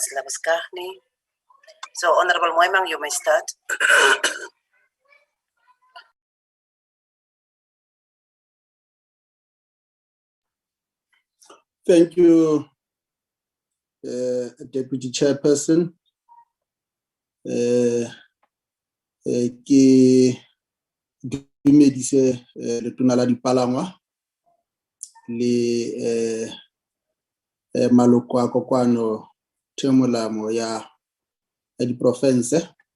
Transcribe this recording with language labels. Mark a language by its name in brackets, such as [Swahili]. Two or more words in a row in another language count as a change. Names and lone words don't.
[English] Labaskahni. So, Honorable Moimang, you may start. Thank you, Deputy Chairperson. [Tswana] Ke dumedise letona la dipalangwa le maloko a kokoano themolamo ya diprovince.